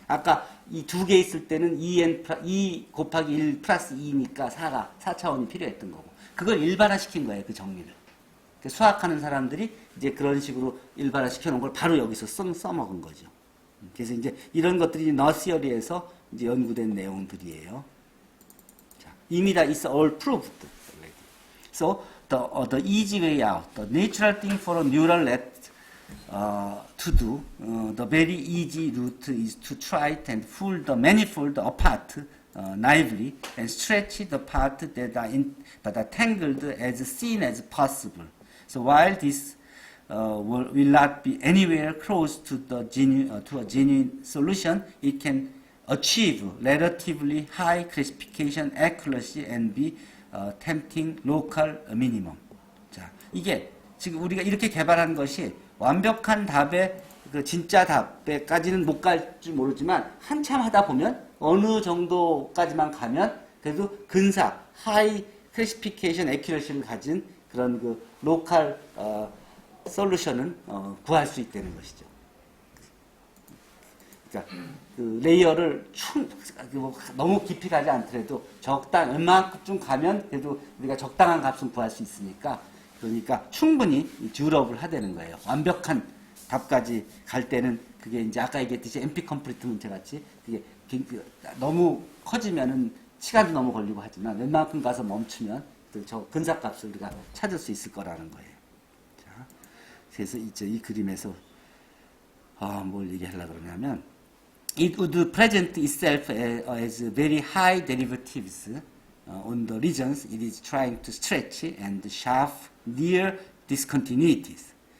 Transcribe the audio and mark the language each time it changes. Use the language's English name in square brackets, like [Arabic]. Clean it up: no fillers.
[Korean] 아까 이 두 개 있을 때는 2 곱하기 1 플러스 2니까 4차원이 필요했던 거고. 그걸 일반화시킨 거예요, 그 정리를. 그러니까 수학하는 사람들이 이제 그런 식으로 일반화시켜 놓은 걸 바로 여기서 써먹은 거죠. 그래서 이제 이런 것들이 너시어리에서 이제 연구된 내용들이에요. 자, 이미 다 is all proved. [English] So the easy way out, the natural thing for a neural net to do, the very easy route is to try and pull the manifold apart naively and stretch the part that are tangled as thin as possible. So while this will not be anywhere close to a genuine solution, it can achieve relatively high classification accuracy and be tempting local minimum. [Korean] 자, 이게 지금 우리가 이렇게 개발한 것이 완벽한 답에 그 진짜 답에까지는 못 갈지 모르지만 한참 하다 보면 어느 정도까지만 가면 그래도 근사 하이 클래시피케이션 애큐러시를 가진 그런 그 로컬 솔루션은 구할 수 있다는 것이죠. 그러니까 그 레이어를 너무 깊이 가지 않더라도 웬만큼 가면 그래도 우리가 적당한 값은 구할 수 있으니까 그러니까 충분히 듀러블 하다는 거예요. 완벽한 답까지 갈 때는 그게 이제 아까 얘기했듯이 MP 컴플리트 문제 같이 그게 너무 커지면은 시간도 너무 걸리고 하지만 웬만큼 가서 멈추면 저 근사값을 우리가 찾을 수 있을 거라는 거예요. 자, 그래서 이제 이 그림에서 뭘 얘기하려고 그러냐면 [English] it would present itself as very high derivatives on the regions it is trying to stretch and shove near discontinuities.